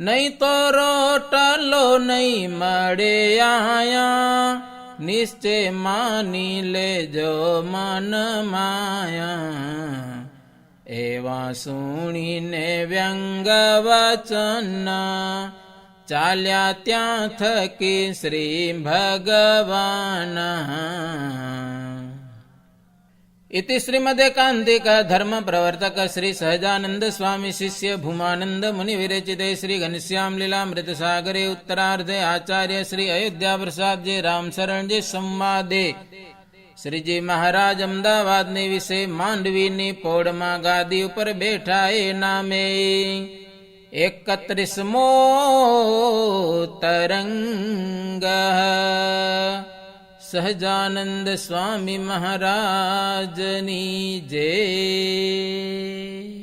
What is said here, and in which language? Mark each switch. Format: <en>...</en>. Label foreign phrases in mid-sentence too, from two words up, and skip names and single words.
<gu>નહીં તો રોટલો નહીં મળે આયા, નિશ્ચય માની લેજો મન માયા. એવા સુણીને વ્યંગ વચન, ચાલ્યા ત્યાં થકી શ્રી ભગવાન.</gu> <sa>इति श्रीमदेकान्तिक धर्म प्रवर्तक श्री सहजानंद स्वामी शिष्य भूमानंद मुनि विरचिते श्री घनश्याम लीलामृत सागरे उत्तरार्धे आचार्य श्री अयोध्या प्रसाद जी राम शरण जी संवादे श्रीजी महाराज अमदावाद ने विषे मांडवी नी पोड़ में गादी ऊपर बैठा ए नामे 31मो तरंग.</sa> <gu>સહજાનંદ સ્વામી મહારાજની જય.</gu>